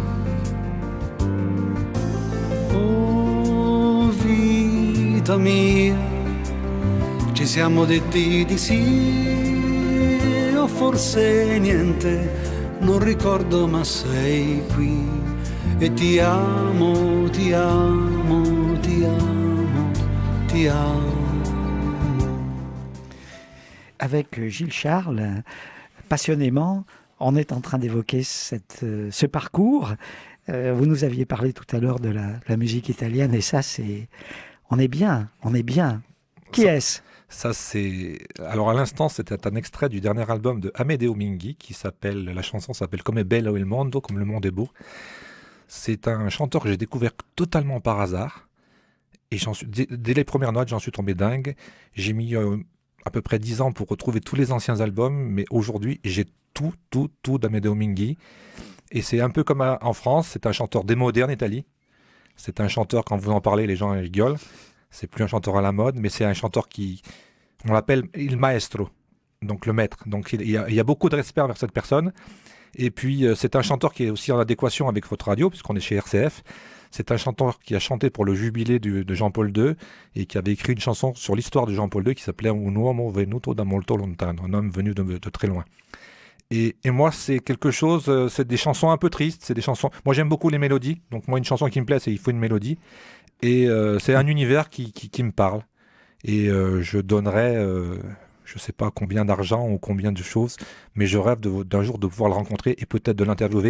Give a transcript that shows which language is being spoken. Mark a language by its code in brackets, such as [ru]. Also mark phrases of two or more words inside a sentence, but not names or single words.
[it] Oh vita mia, ci siamo detti di sì, o forse niente, non ricordo ma sei qui. E ti amo, ti amo, ti amo, ti amo. [fr] Avec Gilles Charles, passionnément, on est en train d'évoquer ce parcours. Vous nous aviez parlé tout à l'heure de la musique italienne et ça, on est bien. Qui est-ce ? Ça, c'est... Alors, à l'instant, c'était un extrait du dernier album de Amedeo Minghi, la chanson s'appelle Come bello il mondo, comme le monde est beau. C'est un chanteur que j'ai découvert totalement par hasard. Et dès les premières notes, j'en suis tombé dingue. J'ai mis à peu près 10 ans pour retrouver tous les anciens albums, mais aujourd'hui, j'ai tout d'Amedeo Minghi. Et c'est un peu comme en France, c'est un chanteur démodé en Italie. C'est un chanteur, quand vous en parlez, les gens rigolent. C'est plus un chanteur à la mode, mais c'est un chanteur on l'appelle [it] il maestro, [fr] donc le maître. Donc il y a beaucoup de respect envers cette personne. Et puis c'est un chanteur qui est aussi en adéquation avec votre radio, puisqu'on est chez RCF. C'est un chanteur qui a chanté pour le jubilé de Jean-Paul II et qui avait écrit une chanson sur l'histoire de Jean-Paul II qui s'appelait Un uomo venuto da molto lontano, un homme venu de très loin. Et moi, c'est quelque chose, c'est des chansons un peu tristes, c'est des chansons... Moi, j'aime beaucoup les mélodies, donc moi, une chanson qui me plaît, c'est il faut une mélodie. Et c'est un univers qui me parle. Et je donnerais, je ne sais pas combien d'argent ou combien de choses, mais je rêve d'un jour de pouvoir le rencontrer et peut-être de l'interviewer.